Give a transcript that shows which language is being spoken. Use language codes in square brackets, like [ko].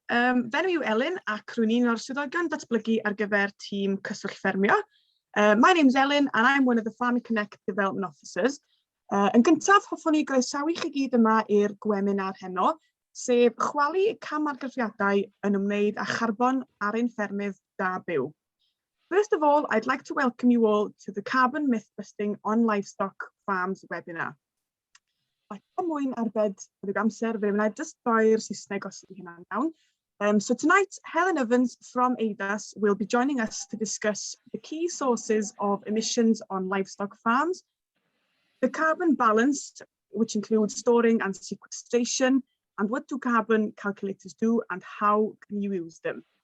[cy] Fe'n yw Elin ac rwy'n un o'r swyddogion datblygu ar gyfer tîm cyswllt ffermio. [en] My name's Elin and I'm one of the Farming Connect Development Officers. [cy] Yn gyntaf, hoffwn i groesawu chi gyd yma i'r gwebinar heno, sef chwalu camargraffiadau yn ymwneud â charbon ar ein ffermydd da byw. [en] First of all, I'd like to welcome you all to the Carbon Myth Busting on Livestock Farms webinar. [cy] Ac am mwyn arbed ydyg amser, fe wnaed just boi'r Saesneg os ydy hynna'n iawn. [en] So tonight, Helen Evans from ADAS will be joining us to discuss the key sources of emissions on livestock farms, the carbon balance, which includes storing and sequestration, and what do carbon calculators do and how can you use them.